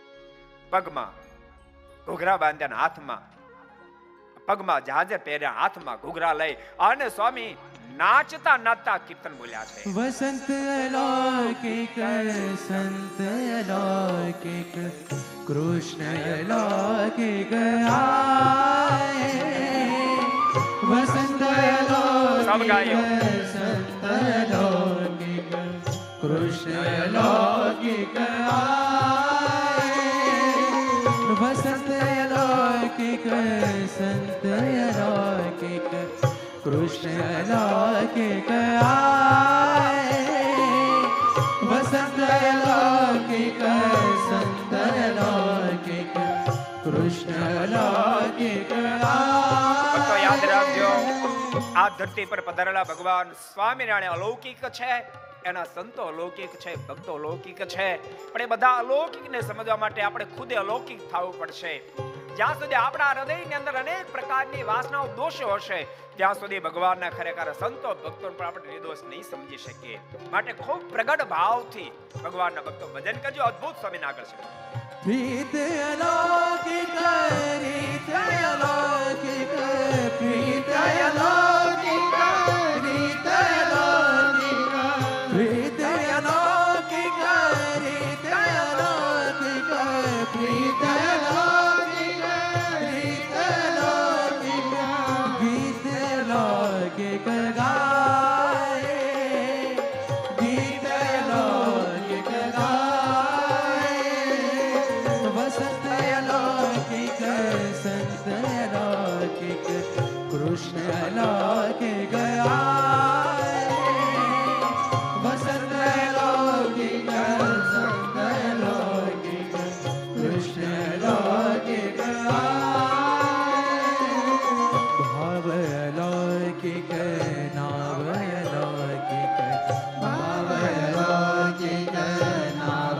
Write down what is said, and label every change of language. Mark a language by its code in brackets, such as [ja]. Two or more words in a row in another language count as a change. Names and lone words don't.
[gu] પગમાં ઘૂઘરા બાંધ્યા, હાથમાં પગમાં ઝાંઝર પહેર્યા, હાથમાં ઘૂઘરા લઈ અને સ્વામી નાચતા કીર્તન બોલ્યા છે. [hi] वसंत अलौकिक, संत अलौकिक, कृष्ण अलौकिक आए. वसंत अलौकिक, संत अलौकिक कृष्ण अलौकिक आए, वसंत अलौकिक संत अलौकिक कृष्ण अलौकिक आए, वसंत अलौकिक संत अलौकिक कृष्ण अलौकिक आए। [gu] તો યાદ રાખજો, આ ધરતી પર પધારેલા ભગવાન સ્વામિનારાયણ અલૌકિક છે, એના સંતો અલૌકિક છે, ભક્તો અલૌકિક છે, પણ એ બધા અલૌકિકને સમજવા માટે આપણે ખુદે અલૌકિક થવું પડશે. જ્યાં સુધી આપણા હૃદયની અંદર અનેક પ્રકારની વાસનાઓ દોષો હશે, ત્યાં સુધી ભગવાનના ખરેખર સંતો ભક્તો પણ આપણે નિર્દોષ નહીં સમજી શકીએ. માટે ખૂબ પ્રગટ ભાવથી ભગવાનના ભક્તો ભજન કરજો. અદ્ભુત સ્વામીના આગળ છે. [hi] प्रीत अलौकिक रीत अलौकिक, प्रीत अलौकिक रीत अलौकिक, प्रीत अलौकिक रीत अलौकिक, प्रीत अलौकिक रीत अलौकिक, गीत अलौकिक गाए, गीत अलौकिक गाए, वसंत अलौकिक संत अलौकिक कृष्ण अलौकिक आए, वसंत अलौकिक संत अलौकिक कृष्ण अलौकिक आए, भाव अलौकिक नाव अलौकिक, भाव अलौकिक नाव